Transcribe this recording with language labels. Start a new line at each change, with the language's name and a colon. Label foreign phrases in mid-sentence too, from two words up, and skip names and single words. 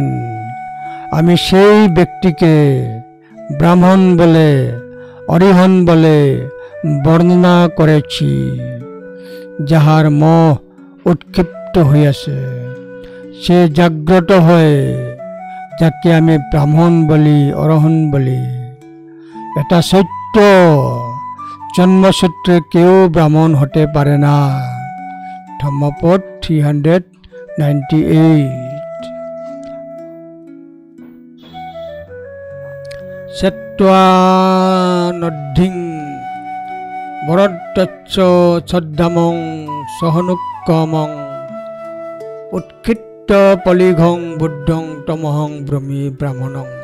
Bangla: আমি সেই ব্যক্তিকে ব্রাহ্মণ বলে, অরিহন বলে বর্ণনা করেছি, যাহার মোহ উৎক্ষিপ্ত হইয়াছে। সে জাগ্রত হয়, যাকে আমি ব্রাহ্মণ বলি, অরহন বলি। এটা সত্য, জন্মসূত্রে কেউ ব্রাহ্মণ হতে পারে না। ধম্মপদ 398।
Pali: সেত্বানদ্ধিং বরদ্দচ্চ ছদ্দামং সহনুক্কমং উৎক্ষিপ্ত পলিঘং বুদ্ধং তমহং ব্রহ্মী ব্রাহ্মণং।